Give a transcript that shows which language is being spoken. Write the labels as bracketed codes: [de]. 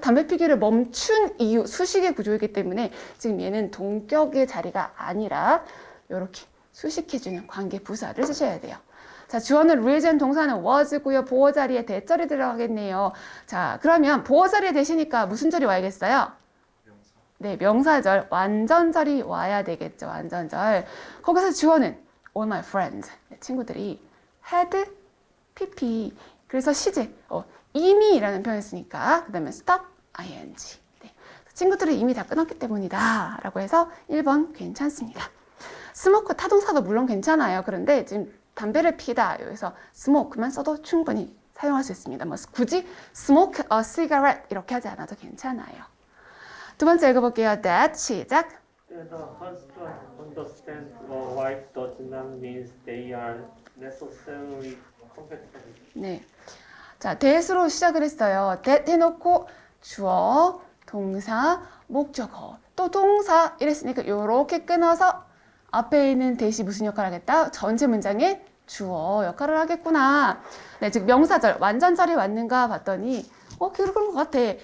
[ko] 담배 피기를 멈춘 이유, 수식의 구조이기 때문에 지금 얘는 동격의 자리가 아니라 이렇게 수식해주는 관계 부사를 쓰셔야 돼요. 자, 주어는 reason, 동사는 was고요. 보어 자리에 대절이 들어가겠네요. 자, 그러면 보어 자리에 대시니까 무슨 절이 와야겠어요? 네, 명사절, 완전절이 와야 되겠죠. 완전절. 거기서 주어는 [en] all my friends, [ko] 친구들이 had pp. 그래서 시제, 이미라는 표현을 쓰니까 그 다음에 stop ing. 네, 친구들이 이미 다 끊었기 때문이다 라고 해서 1번 괜찮습니다. 스모크 타동사도 물론 괜찮아요. 그런데 지금 담배를 피다 여기서 smoke만 써도 충분히 사용할 수 있습니다. 뭐 굳이 [en] smoke a cigarette [ko] 이렇게 하지 않아도 괜찮아요. 두 번째 읽어볼게요. That 시작. [en] The husband understand a wife does not mean they are necessarily competent. [ko] 네. 자, that으로 시작을 했어요. that 해놓고 주어, 동사, 목적어, 또 동사 이랬으니까 이렇게 끊어서 앞에 있는 that이 무슨 역할을 하겠다? 전체 문장의 주어 역할을 하겠구나. 네, 즉 명사절, 완전절이 왔는가 봤더니 그런 것 같아.